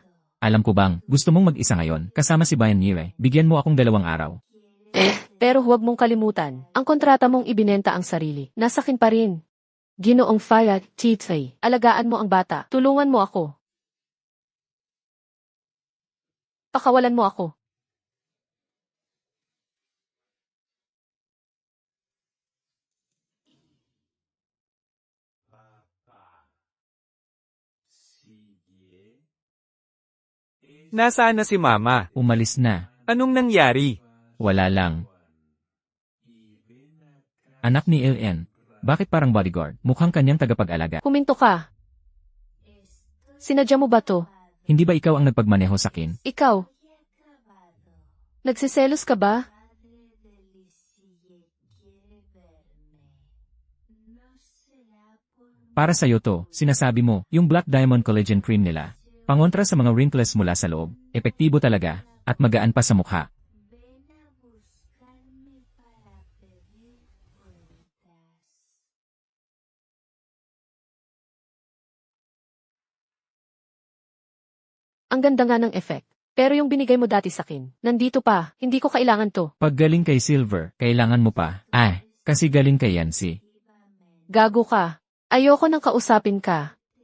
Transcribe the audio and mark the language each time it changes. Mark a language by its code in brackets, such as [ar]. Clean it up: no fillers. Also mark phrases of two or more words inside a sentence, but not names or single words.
[tl] Alam ko bang, gusto mong mag-isa ngayon, kasama si Bayan Nire. Bigyan mo akong 2 araw. Pero huwag mong kalimutan, ang kontrata mong ibinenta ang sarili. Nasakin pa rin. Ginoong Fayad, Titay. Alagaan mo ang bata. Tulungan mo ako. Pakawalan mo ako. Papá. Sigue. Nasaan na si mama? Umalis na. Anong nangyari? Wala lang. Anak ni LN. Bakit parang bodyguard? Mukhang kanyang tagapag-alaga. Huminto ka. Sinadya mo ba to? Hindi ba ikaw ang nagpagmaneho sa akin? Ikaw, Acabado. nagsiselos ka ba? [es] Padre de Lizzie quiere verme. No será por [tl] Para sa'yo to, sinasabi mo, yung Black Diamond Collagen Cream nila. Pangontra sa mga wrinkles mula sa loob. Epektibo talaga. At magaan pa sa mukha. [es] ven a buscarme para pedir cuentas. [tl] Ang ganda nga ng effect. Pero yung binigay mo dati sa akin, nandito pa, hindi ko kailangan to. Pag galing kay Silver, kailangan mo pa. Kasi galing kay Yancy. Gago ka. Ayoko nang kausapin ka.